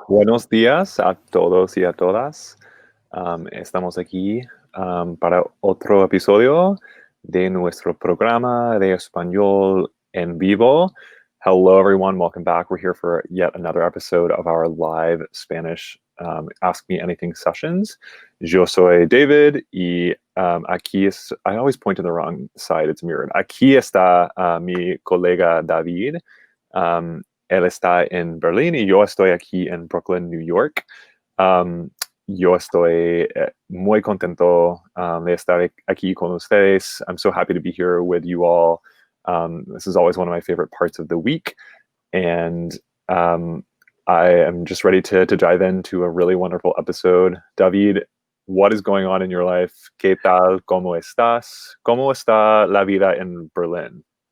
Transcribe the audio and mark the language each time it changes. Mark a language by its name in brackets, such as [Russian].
[Spanish] Buenos días a todos y a todas. Estamos aquí para otro episodio de nuestro programa de español en vivo. [English] Hello, everyone. Welcome back. We're here for yet another episode of our live Spanish Ask Me Anything sessions. [Spanish] Yo soy David y aquí es, [English] I always point to the wrong side. It's mirrored. [Spanish] Aquí está mi colega David. Él está en Berlín y yo estoy aquí en Brooklyn, New York. Yo estoy muy contento de estar aquí con ustedes. [English] I'm so happy to be here with you all. This is always one of my favorite parts of the week. And I am just ready to dive into a really wonderful episode. David, what is going on in your life? [Spanish] ¿Qué tal? ¿Cómo estás? ¿Cómo está la vida en Berlín?